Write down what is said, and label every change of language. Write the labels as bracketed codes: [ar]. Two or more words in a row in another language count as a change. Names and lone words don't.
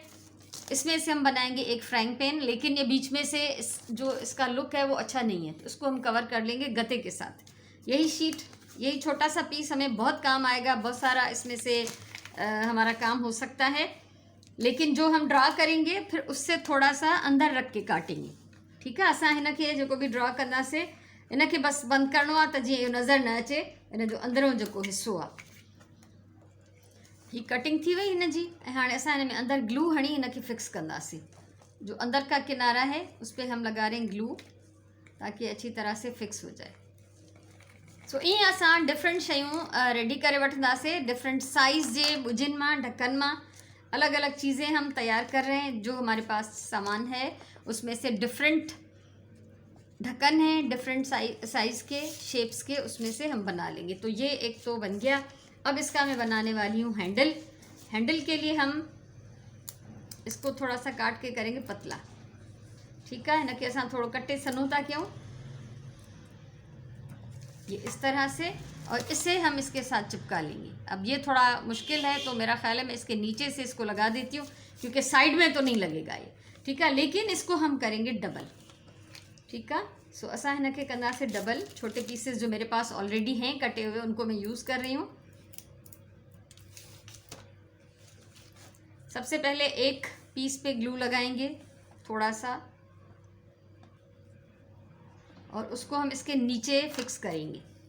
[hi] इसमें से हम बनाएंगे एक फ्राइंग पैन, लेकिन ये बीच में से जो इसका लुक है वो अच्छा नहीं है, तो इसको हम कवर कर लेंगे गत्ते के साथ। यही शीट, यही छोटा सा पीस हमें बहुत काम आएगा। बहुत सारा इसमें से हमारा काम हो सकता है, लेकिन जो हम ड्रा करेंगे फिर उससे थोड़ा सा अंदर रख के काटेंगे। ठीक है। [sd] असां हिन खे जेको बि ड्रॉ कंदासीं इन खे बसि बंदि करिणो आहे त जीअं इहो नज़र न अचे इन जो अंदरों जेको हिस्सो आहे। ही कटिंग थी वई हिन जी। ऐं हाणे असां हिन में अंदर ग्लू हणी हिन खे फिक्स कंदासीं। [hi] जो अंदर का किनारा है उस पर हम लगा रहे हैं ग्लू ताकि अच्छी तरह से फिक्स हो जाए। [sd] सो ईअं असां डिफरेंट शयूं रेडी करे वठंदासीं। डिफरेंट साइज़ जे बुजिन मां, [hi] ढक्कन मां अलग अलग चीज़ें हम तैयार कर रहे हैं। जो हमारे पास सामान है उसमें से डिफरेंट ढक्कन है, डिफरेंट साइज़ के, शेप्स के, उसमें से हम बना लेंगे। तो ये एक तो बन गया। अब इसका मैं बनाने वाली हूँ हैंडल। हैंडल के लिए हम इसको थोड़ा सा काट के करेंगे पतला। ठीक है। [sd] हिन खे असां थोड़ो कटे सनू था क्यों, [hi] ये इस तरह से, और इसे हम इसके साथ चिपका लेंगे। अब ये थोड़ा मुश्किल है तो मेरा ख्याल है मैं इसके नीचे से इसको लगा देती हूँ, क्योंकि साइड में तो नहीं लगेगा ये। ठीक है। लेकिन इसको हम करेंगे डबल। ठीक है। [sd] सो असां हिन खे कंदासीं डबल। [hi] छोटे पीसेस जो मेरे पास ऑलरेडी हैं कटे हुए उनको मैं यूज़ कर रही हूँ। सबसे पहले एक पीस पे ग्लू लगाएंगे थोड़ा सा, और उसको हम इसके नीचे फिक्स करेंगे।